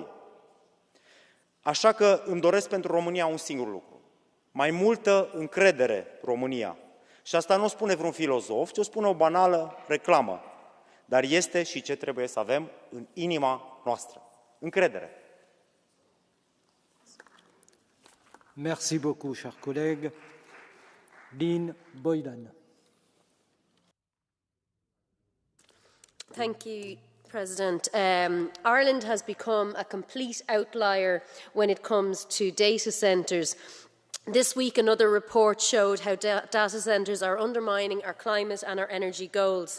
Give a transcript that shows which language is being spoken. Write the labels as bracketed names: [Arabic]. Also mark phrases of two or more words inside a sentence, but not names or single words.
[Romanian] Așa că îmi doresc pentru România un singur lucru. Mai multă încredere, România. Și asta nu o spune vreun filozof, ci o spune o banală reclamă. Dar este și ce trebuie să avem în inima noastră. Încredere. [French] Merci beaucoup, cher collègue. Lynn Boylan. [English] Thank you, President. Ireland has become a complete outlier when it comes to data centres. This week, another report showed how data centres are undermining our climate and our energy goals.